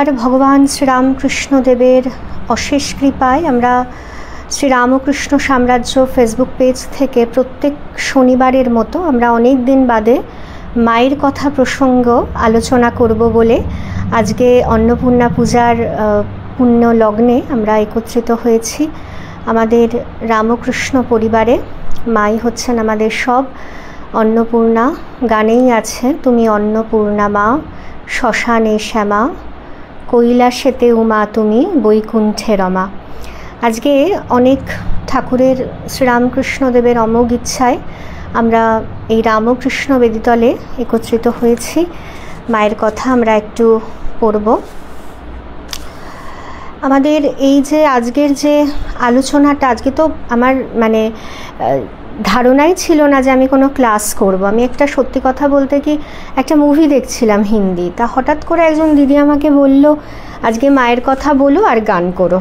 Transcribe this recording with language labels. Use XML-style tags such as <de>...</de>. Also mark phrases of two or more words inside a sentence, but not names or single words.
<bn>ভগবান শ্রীরামকৃষ্ণ দেবের অশেষ কৃপায় আমরা শ্রীরামকৃষ্ণ সাম্রাজ্য ফেসবুক পেজ থেকে প্রত্যেক শনিবারের মতো আমরা অনেক দিন বাদে মায়ের কথা প্রসঙ্গ আলোচনা করব বলে আজকে অন্নপূর্ণা পূজার পুণ্য লগ্নে আমরা একত্রিত হয়েছি। আমাদের রামকৃষ্ণ পরিবারে মা-ই হচ্ছেন আমাদের সব। অন্নপূর্ণা গানেই আছে তুমি অন্নপূর্ণা মা শ্মশানে শ্যামা কৈলাসেতে উমা তুমি বৈকুণ্ঠে রমা। আজকে অনেক ঠাকুরের শ্রীরামকৃষ্ণ দেবের অমোঘ ইচ্ছায় আমরা এই রামকৃষ্ণ বেদীতলে একত্রিত হয়েছি। মায়ের কথা আমরা একটু পড়ব। आमादेर এই যে আজকের যে আলোচনাটা আজকে তো আমার মানে ধারণাই ছিল না যে আমি কোনো ক্লাস করব। আমি একটা সত্যি কথা বলতে কি একটা মুভি দেখছিলাম হিন্দি, তা হঠাৎ করে একজন দিদি আমাকে বলল আজকে মায়ের কথা বলো আর গান করো।</bn>